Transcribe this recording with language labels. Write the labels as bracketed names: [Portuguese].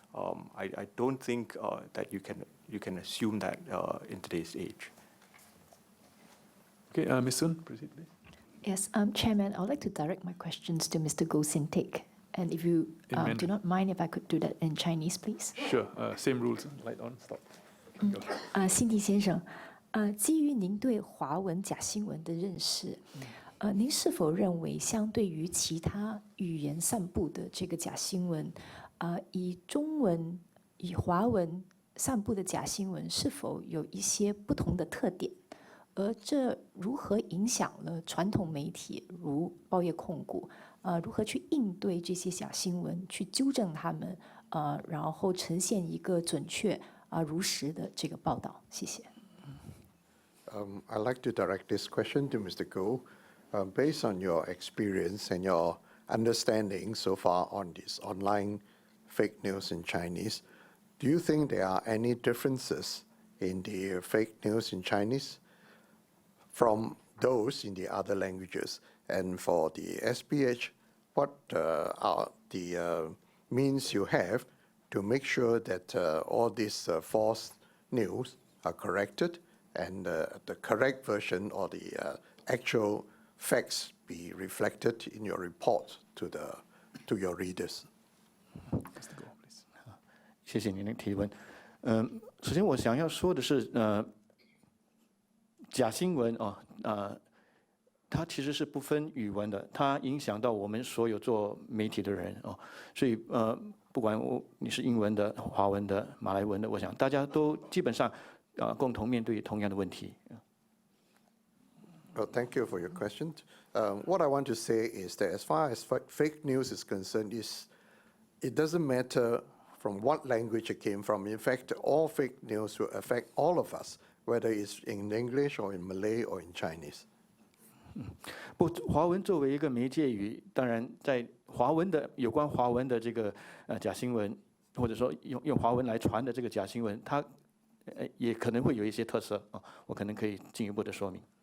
[English] I don't think that you can assume that in today's age. Okay, Ms. Sun, proceed, please. Yes, Chairman, I would like to direct my questions to Mr. Goh Sin Teck. And if you do not mind, if I could do that in Chinese, please. Sure, same rules. Light on, stop. Go. [Chinese] 辛迪先生，基于您对华文假新闻的认识，您是否认为相对于其他语言散布的这个假新闻，以中文、以华文散布的假新闻是否有一些不同的特点？而这如何影响了传统媒体如报业控股？如何去应对这些假新闻，去纠正他们，然后呈现一个准确如实的这个报道？谢谢。 [English] I'd like to direct this question to Mr. Goh. Based on your experience and your understanding so far on this online fake news in Chinese, do you think there are any differences in the fake news in Chinese from those in the other languages? And for the SPH, what are the means you have to make sure that all these false news are corrected and the correct version or the actual facts be reflected in your report to your readers? [Chinese] 谢谢您的提问。首先我想要说的是，假新闻它其实是不分语文的，它影响到我们所有做媒体的人所以不管你是英文的、华文的、马来文的，我想大家都基本上共同面对同样的问题。 [English] Well, thank you for your question. What I want to say is that as far as fake news is concerned, it doesn't matter from what language it came from. In fact, all fake news will affect all of us, whether it's in English or in Malay or in Chinese. [Chinese] 不，华文作为一个媒介语，当然在华文的有关华文的这个假新闻，或者说用华文来传的这个假新闻，它也可能会有一些特色啊，我可能可以进一步的说明。